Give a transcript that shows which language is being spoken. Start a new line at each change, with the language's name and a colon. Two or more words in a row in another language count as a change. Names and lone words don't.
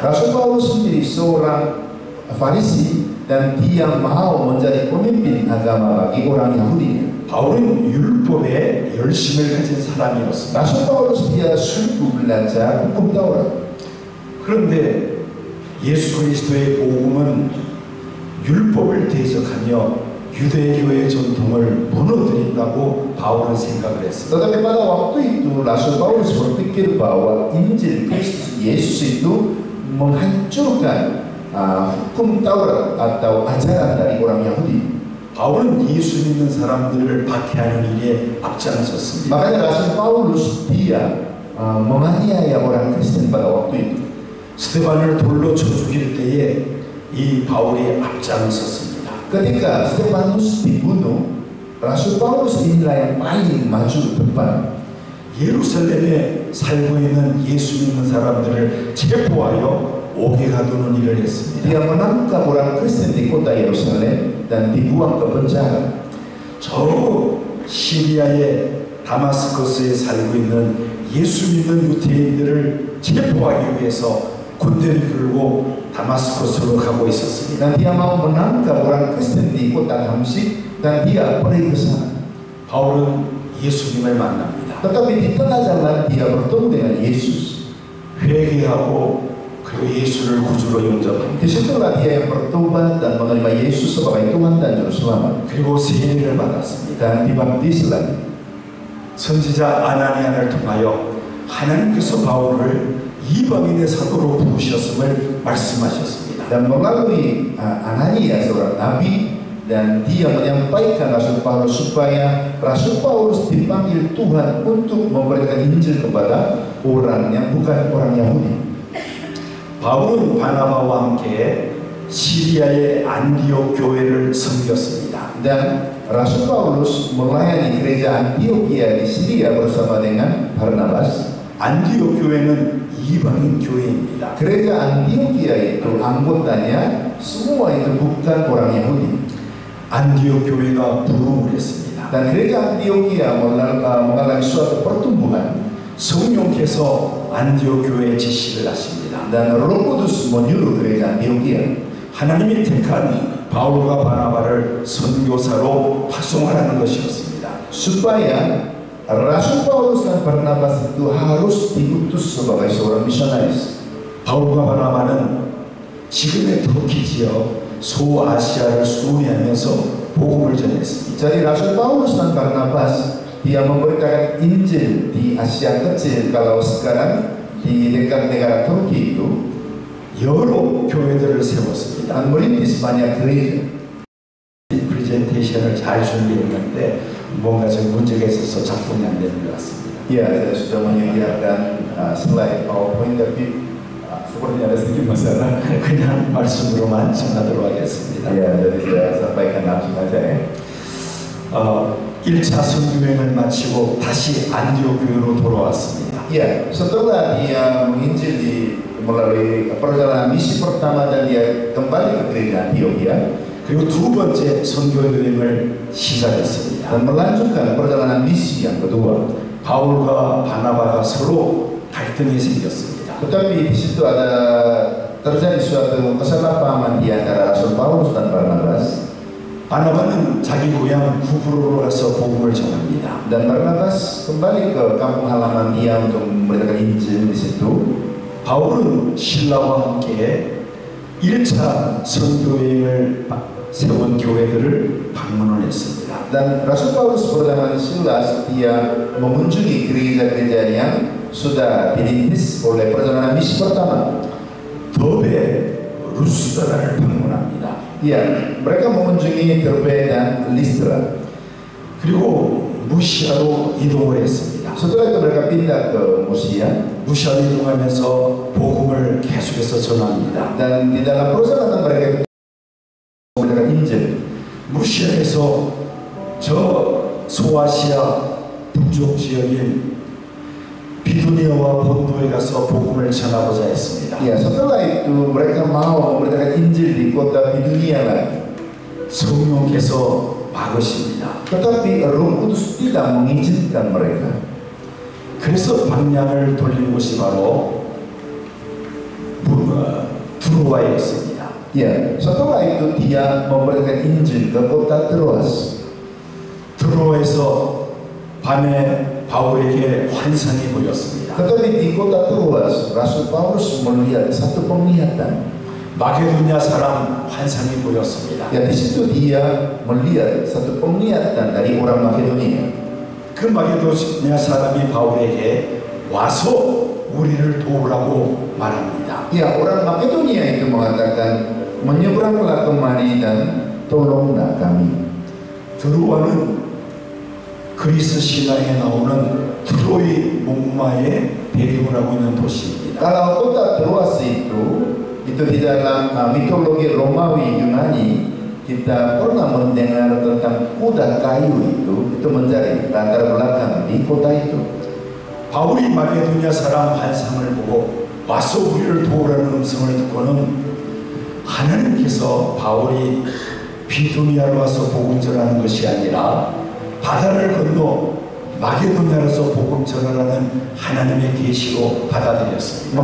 Indonesian: Rasul Paulus sendiri seorang Farisi dan dia mau menjadi pemimpin agama bagi orang Yahudi.
Korean: 바울은 율법에 열심을 가진 사람이었습니다.
Indonesian: Rasul Paulus dia sungguh belajar hukum Taurat.
Korean: 그런데 예수 그리스도의 복음은 율법을 대적하며 유대교의 전통을 무너뜨린다고 바울은 생각을 했습니다.
Indonesian: Tetapi pada waktu itu Rasul Paulus berpikir bahwa Injil Kristus Yesus itu menghancurkan hukum Taurat atau ajaran dari orang Yahudi.
Korean: 바울은 예수 믿는 사람들을 박해하는 일에 앞장섰습니다.
Indonesian: Makanya Rasul Paulus dia menganiaya orang Kristen pada waktu itu.
Korean: 스데반을 돌로 쳐 죽일 때에 이 바울이 앞장섰습니다.
Indonesian: Ketika Stefanus dibunuh, Rasul Paulus inilah yang paling maju ke depan.
Korean: 예루살렘에 살고 있는 예수 믿는 사람들을 체포하여 옥에 가두는 일을 했습니다.
Indonesian: Dia menangkap orang Kristen di kota Yerusalem dan dibuang ke penjara.
Korean: 저 시리아의 다마스커스에 살고 있는 예수 믿는 유대인들을 체포하기 위해서 군대를 끌고 다마스커스로 가고 있었습니다.
Indonesian: Dan dia mau menangkap orang Kristen di kota Damsyik dan dia pergi ke sana.
Korean: 바울은 예수님을 만납니다.
Indonesian: Tetapi di tengah jalan dia bertemu dengan Yesus.
Korean: 회개하고 그리고 예수를 구주로 영접합니다.
Indonesian: Disitulah dia yang bertobat dan menerima Yesus sebagai Tuhan dan Juru Selamat.
Korean: 그리고 세례를 받았습니다.
Indonesian: Dan dibaptis lagi.
Korean: 선지자 아나니아를 통하여 하나님께서 바울을 이방인의 사도로 부르셨음을 말씀하셨습니다.
Indonesian: Dan melalui Anania seorang nabi dan dia menyampaikan Rasul Paulus supaya Rasul Paulus dipanggil Tuhan untuk memberitakan Injil kepada orang yang bukan orang Yahudi.
Korean: 바울은 바나바와 함께 시리아의 안디옥 교회를 섬겼습니다.
Indonesian: Dan Rasul Paulus melayani gereja Antioquia di Syria bersama dengan Barnabas.
Korean: 안디옥 교회는 이방인 교회입니다.
Indonesian: Gereja Antioquia itu anggotanya semua itu bukan orang Yahudi.
Korean: 안디옥 교회가 부흥을 했습니다.
Indonesian: Dan gereja Antioquia mengalami suatu pertumbuhan.
Korean: 성령께서 안디옥 교회에 지시를 하십니다.
Indonesian: Dan Roh Kudus menyuruh gereja Antioquia.
Korean: 하나님이 택한 바울과 바나바를 선교사로 파송하라는 것이었습니다.
Indonesian: Supaya Rasul Paulus dan Barnabas itu harus diutus sebagai seorang misionaris.
Korean: 바울과 바나바는 지금의 터키 지역 소아시아를 순회하면서 복음을 전했습니다.
Indonesian: Jadi Rasul Paulus dan Barnabas dia memberitakan Injil di Asia Kecil, kalau sekarang di dekat negara Turki itu,
Korean: 여러 교회들을 세웠습니다.
Indonesian: dan merintis banyak gereja.
Korean: 프레젠테이션을 잘 준비했는데 뭔가 좀 문제가 있어서 작동이 안 되는 것 같습니다.
Indonesian: Ya, saya sudah menyediakan slide PowerPoint tapi sepertinya ada sedikit masalah.
Korean: 그냥 말씀으로만 전하도록 하겠습니다.
Indonesian: Ya, jadi saya sampaikan langsung saja ya.
Korean: 1차 선교행을 마치고 다시 안디옥 교회로 돌아왔습니다.
Indonesian: Ya, setelah dia menginjil melalui perjalanan misi pertama dan dia kembali ke gereja Antioquia,
Korean: 그리고 두 번째 선교 여행을 시작했습니다.
Indonesian: dan melanjutkan perjalanan misi yang kedua.
Korean: 바울과 바나바가 서로 갈등이 생겼습니다.
Indonesian: Tetapi di situ ada terjadi suatu kesalahpahaman di antara Rasul Paulus dan Barnabas.
Korean: 바나바는 자기 고향 구브로로 가서 복음을 전합니다.
Indonesian: Dan Barnabas kembali ke kampung halaman dia untuk memberitakan Injil di situ.
Korean: 바울은 신라와 함께 1차 선교 여행을 세운 교회들을 방문을 했습니다.
Indonesian: Dan Rasul Paulus bersama Silas dia mengunjungi gereja-gereja yang sudah dirintis oleh perjalanan misi pertama.
Korean: 더베 루스드라를 방문합니다.
Indonesian: Ya, mereka mengunjungi Derbe dan Listra.
Korean: 그리고 무시아로 이동을 했습니다.
Indonesian: Setelah itu mereka pindah ke Musia.
Korean: 무시아로 이동하면서 복음을 계속해서 전합니다.
Indonesian: Dan di dalam perjalanan mereka memberitakan Injil.
Korean: 무시아에서 저 소아시아 북쪽 지역인 비두니아와 본도에 가서 복음을 전하고자 했습니다.
Indonesian: Ya, setelah itu mereka mau memberitakan Injil di kota Bidunia lagi.
Korean: 성령께서 막으십니다.
Indonesian: Tetapi Roh Kudus tidak mengizinkan mereka.
Korean: 그래서 방향을 돌린 곳이 바로 두로아였습니다.
Indonesian: Ya, setelah itu dia memberitakan Injil ke kota Troas.
Korean: 두로아에서 밤에 바울에게 환상이 보였습니다.
Indonesian: Tetapi di kota Troas, Rasul Paulus melihat satu penglihatan.
Korean: 마게도냐 사람 환상이 보였습니다.
Indonesian: Ya, di situ dia melihat satu penglihatan dari orang Makedonia.
Korean: 그 마게도냐 사람이 바울에게 와서 우리를 도우라고 말합니다.
Indonesian: Ya, orang Makedonia itu mengatakan, menyeberanglah kemari dan tolonglah kami.
Korean: 두로아는 그리스 신화에 나오는 트로이 목마의 배경을 하고 있는 도시입니다.
Indonesian: Kalau kota Troas itu di dalam mitologi Romawi Yunani, kita pernah mendengar tentang kuda kayu itu menjadi latar belakang di kota itu.
Korean: 바울이 마게도냐 사람 환상을 보고 와서 우리를 도우라는 음성을 듣고는 하나님께서 바울이 비두니아로 와서 복음 전하는 것이 아니라 바다를 건너 마게도냐로서 복음 전하라는 하나님의 계시로 받아들였습니다.